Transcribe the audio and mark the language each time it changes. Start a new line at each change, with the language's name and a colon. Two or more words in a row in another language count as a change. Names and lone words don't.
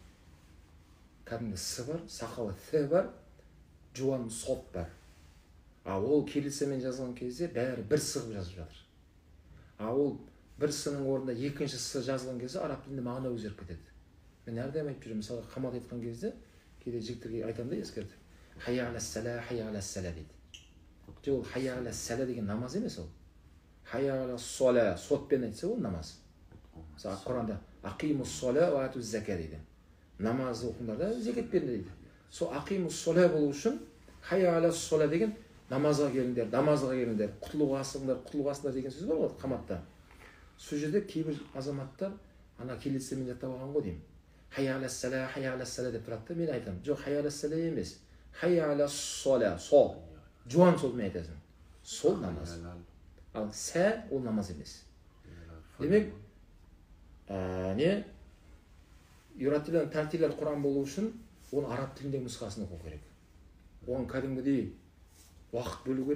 Kazakh: Кәдімгі с бар, сақалы th бар, жуан сот бар. Ол кириллицамен жазылған кезде бәрі бір сығып жазып жатыр. Ол бір сының орнында екінші с жазылған кезде араб тілінде мағына өзгеріп кетеді. Мен әрдайым айтып жүремін, мысалға қамат айтқан кезде кейде жігіттерге айтамын да ескертіп.
Arabic: حي على الصلاة، حي على الصلاة дейді.
Kazakh: Ол
Arabic: حي على الصلاة
Kazakh: деген намаз емес ол.
Arabic: حي على الصلاة
Kazakh: сотпен айтса ол намаз. Мысалы Құранда
Arabic: أقيموا الصلاة وآتوا الزكاة
Kazakh: дейді. Намаз оқыңдар да зекет беріңдер дейді. Сол
Arabic: أقيموا الصلاة
Kazakh: болу үшін
Arabic: حي على الصلاة
Kazakh: деген намазға келіңдер, намазға келіңдер, құтылуға асыңдар деген сөз бар ғой қаматта. Сол жерде кейбір азаматтар ана кириллицамен жаттап алған ғой деймін.
Arabic: حي على الصلاة
Kazakh: деп тұрады да, мен айтамын. Жоқ,
Arabic: حي على الصلاة
Kazakh: емес.
Arabic: حي على الصلاة, сол.
Kazakh: Жуан солмен айтасың. Сол намаз. Ал сә ол намаз емес. Демек,
Arabic: يرتلون ترتيلا
Kazakh: Құран болу үшін оны араб тіліндегі нұсқасын оқу керек. Оған кәдімгідей уақыт бөлу керек.